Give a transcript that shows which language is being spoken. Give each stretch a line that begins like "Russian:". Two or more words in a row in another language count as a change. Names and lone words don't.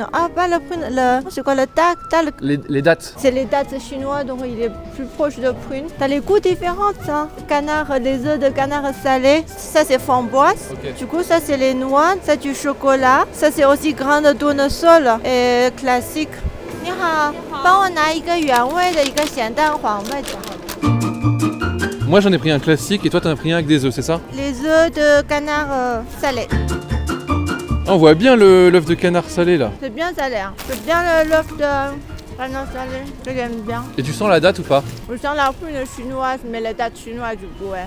French: Ah, pas le prune, c'est quoi le datte? Les dattes. C'est les dattes chinois, donc il est plus proche de prune. T'as les goûts différents, hein. Canard, les œufs de canard salé. Ça, c'est framboise. Okay. Du coup, ça, c'est les noix. Ça, du chocolat. Ça, c'est aussi grande tournesol et classique.
Chinese: 你好，帮我拿一个原味的，一个咸蛋黄味的。
French: Moi j'en ai pris un classique et toi t'en as pris un avec des œufs, c'est ça? Les œufs de canard salé. On voit bien l'œuf de canard salé là. C'est bien salé, hein. C'est bien l'œuf de canard salé, que j'aime bien. Et tu sens la date ou pas? Je sens la prune chinoise, mais la date chinoise du coup, ouais.